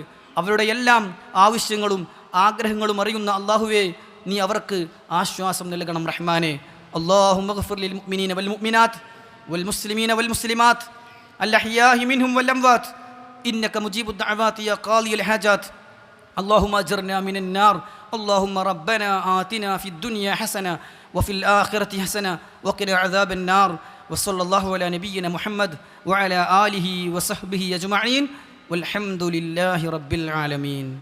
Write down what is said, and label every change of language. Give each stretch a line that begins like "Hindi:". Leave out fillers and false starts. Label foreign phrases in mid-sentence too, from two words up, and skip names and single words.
Malayalam: അവരുടെ എല്ലാം ആവശ്യങ്ങളും ആഗ്രഹങ്ങളും അറിയുന്ന അള്ളാഹുവേ, നീ അവർക്ക് ആശ്വാസം നൽകണം റഹ്മാനെ.
Arabic: اللهم اغفر للمؤمنين والمؤمنات والمسلمين والمسلمات الأحياء منهم والأموات إنك مجيب الدعوات يا قاضي الحاجات. اللهم أجرنا من النار. اللهم ربنا آتنا في الدنيا حسنة وفي الآخرة حسنة وقنا عذاب النار. وصلى الله على نبينا محمد وعلى آله وصحبه أجمعين والحمد لله رب العالمين.